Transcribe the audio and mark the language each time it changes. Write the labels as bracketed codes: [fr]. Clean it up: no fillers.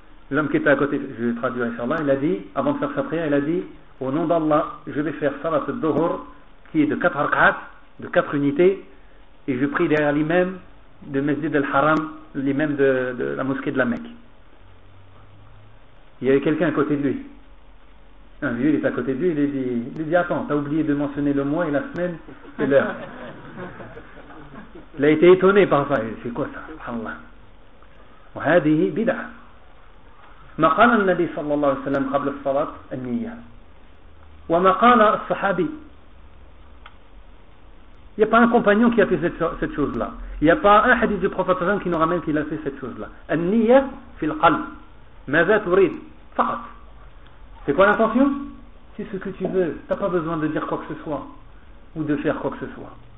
[fr] L'homme qui était à côté, je vais traduire inshallah, il a dit, avant de faire sa prière, il a dit, au nom d'Allah, je vais faire salat al-duhur, qui est de 4 arqa'at, de 4 unités, et je prie derrière l'imam de Masjid al-Haram, l'imam de la mosquée de la Mecque. Il y avait quelqu'un à côté de lui. Un vieux, il est à côté de lui, il lui dit, attends, t'as oublié de mentionner le mois et la semaine et l'heure. Il a été étonné par ça. Il dit, c'est quoi ça, subhanallah? [ar] وهذه بدعة. ما قال النبي صلى الله عليه وسلم قبل الصلاة النية وما قال الصحابي. [fr] Il n'y a pas un compagnon qui a fait cette chose-là. Il n'y a pas un hadith du prophète Hassan qui nous ramène qu'il a fait cette chose-là. [ar] Al-niyya fil qalb. Maza turid. Faqat. [fr] C'est quoi l'intention? C'est ce que tu veux. Tu n'as pas besoin de dire quoi que ce soit. Ou de faire quoi que ce soit.